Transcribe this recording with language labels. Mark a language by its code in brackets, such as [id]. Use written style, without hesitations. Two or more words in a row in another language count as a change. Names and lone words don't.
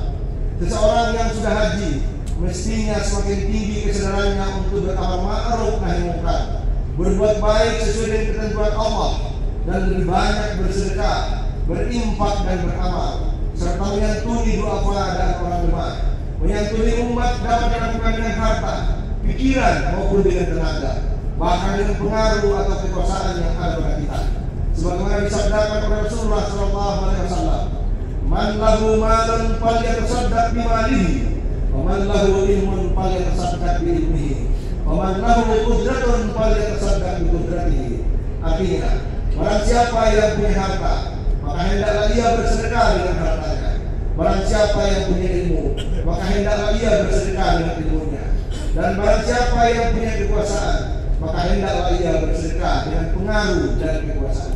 [id] Seseorang yang sudah haji mestinya semakin tinggi kesadarannya untuk beramal ma'ruf nahi munkar, berbuat baik sesuai dengan ketentuan Allah, dan lebih banyak bersedekah, berinfak dan beramal, serta menyantuni duafa dan orang lemah, menyantuni umat dapat dilakukan dengan harta, pikiran maupun dengan tenaga, bahkan dengan pengaruh atau kekuasaan yang ada pada kita. Sebagaimana disabdakan oleh Rasulullah SAW, [ar] "من له مال فليتصدق بماله، ومن له علم فليتصدق بعلمه، ومن له قدرة فليتصدق بقدرته." [id] Artinya, barang siapa yang punya harta, maka hendaklah ia bersedekah dengan hartanya. Barang siapa yang punya ilmu, maka hendaklah ia bersedekah dengan ilmunya. Dan barang siapa yang punya kekuasaan, maka hendaklah ia bersedekah dengan pengaruh dan kekuasaannya.